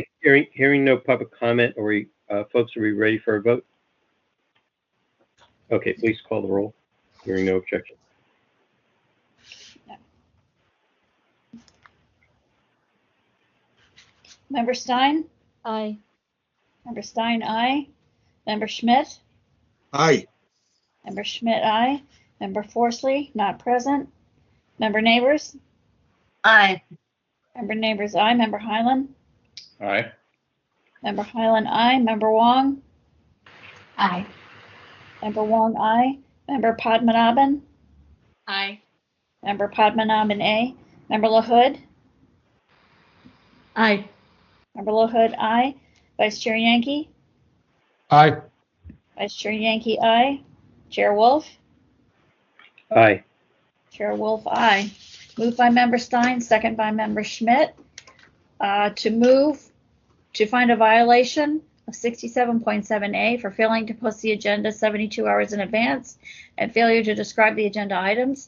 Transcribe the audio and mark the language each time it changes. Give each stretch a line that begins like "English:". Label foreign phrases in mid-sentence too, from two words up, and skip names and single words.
English: Hearing no public comment, folks, are we ready for a vote? Okay, please call the roll. Hearing no objection. Member Stein? Aye. Member Stein, aye. Member Schmidt? Aye. Member Schmidt, aye. Member Forsley, not present. Member Neighbors? Aye. Member Neighbors, aye. Member Highland? Aye. Member Highland, aye. Member Wong? Aye. Member Wong, aye. Member Padmanabhan? Aye. Member Padmanabhan, aye. Member LaHood? Aye. Member LaHood, aye. Vice Chair Yankee? Aye. Vice Chair Yankee, aye. Chair Wolf? Aye. Chair Wolf, aye. Moved by Member Stein, second by Member Schmidt. To move to find a violation of 67.7A for failing to post the agenda 72 hours in advance and failure to describe the agenda items.